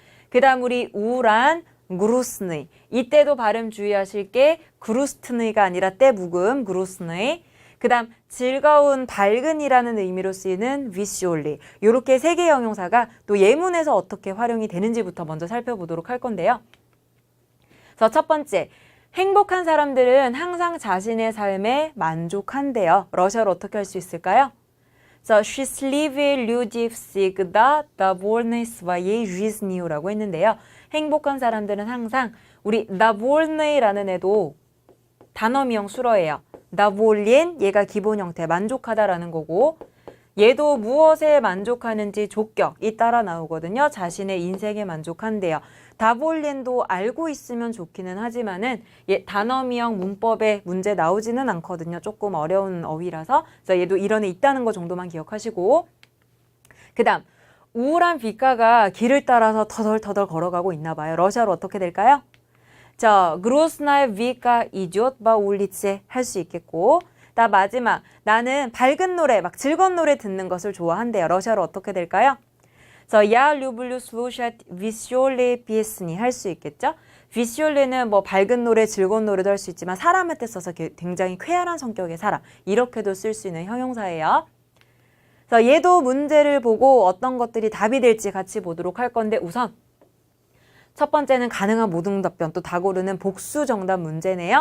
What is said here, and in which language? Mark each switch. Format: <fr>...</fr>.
<ko>그 다음 우리 우울한 грустный 이때도 발음 주의하실 게 грустный가 아니라 때 묵음 грустный 그 다음 즐거운 밝은이라는 의미로 쓰이는 веселый 이렇게 세 개의 형용사가 또 예문에서 어떻게 활용이 되는지부터 먼저 살펴보도록 할 건데요. 첫 번째, 행복한 사람들은 항상 자신의 삶에 만족한대요. 러시아로 어떻게 할 수 있을까요?</ko> <ru>счастливые люди всегда довольны своей жизнью</ru> <ko>라고 했는데요. 행복한 사람들은 항상 우리 나볼네라는 애도 단어미형 수러예요. 나볼린 얘가 기본 형태 만족하다라는 거고 얘도 무엇에 만족하는지 족격이 따라 나오거든요. 자신의 인생에 만족한대요. 다볼린도 알고 있으면 좋기는 하지만은 단어미형 문법에 문제 나오지는 않거든요. 조금 어려운 어휘라서. 그래서 얘도 이런 애 있다는 거 정도만 기억하시고 그 다음 우울한 빛가가 길을 따라서 터덜터덜 걸어가고 있나 봐요. 러시아로 어떻게 될까요? 자,</ko> <ru>грустная вика идет по улице</ru> <ko>할 수 있겠고 나 마지막 나는 밝은 노래 막 즐거운 노래 듣는 것을 좋아한대요. 러시아로 어떻게 될까요?</ko> <ru>Я люблю слушать веселые песни</ru> <ko>할 수 있겠죠? веселы는 뭐 밝은 노래, 즐거운 노래도 할 수 있지만 사람한테 써서 굉장히 쾌활한 성격의 사람 이렇게도 쓸 수 있는 형용사예요. 그래서 얘도 문제를 보고 어떤 것들이 답이 될지 같이 보도록 할 건데 우선 첫 번째는 가능한 모든 답변 또 다 고르는 복수 정답 문제네요.</ko>